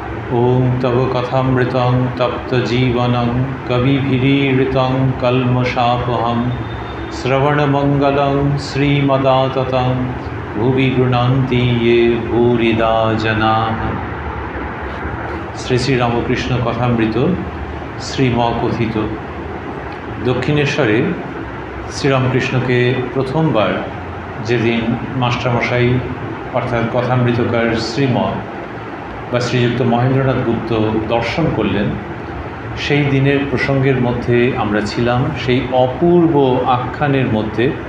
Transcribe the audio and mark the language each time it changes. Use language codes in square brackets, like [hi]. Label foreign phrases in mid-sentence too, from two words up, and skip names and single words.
[sa] ओं तव कथामृतं तप्तजीवनं कविभिरीडितं कल्मषापहं श्रवणमङ्गलं श्रीमदाततं भुवि गृह्णन्ति ये भूरिदा जनाः। [bn] শ্রী শ্রী রামকৃষ্ণ কথামৃত শ্রীম কথিত। দক্ষিণেশ্বরে শ্রীরামকৃষ্ণকে প্রথমবার যেদিন মাস্টারমশাই অর্থাৎ কথামৃতকার শ্রীম বা শ্রীযুক্ত মহেন্দ্রনাথ গুপ্ত দর্শন করলেন, সেই দিনের প্রসঙ্গের মধ্যে আমরা ছিলাম, সেই অপূর্ব আখ্যানের মধ্যে,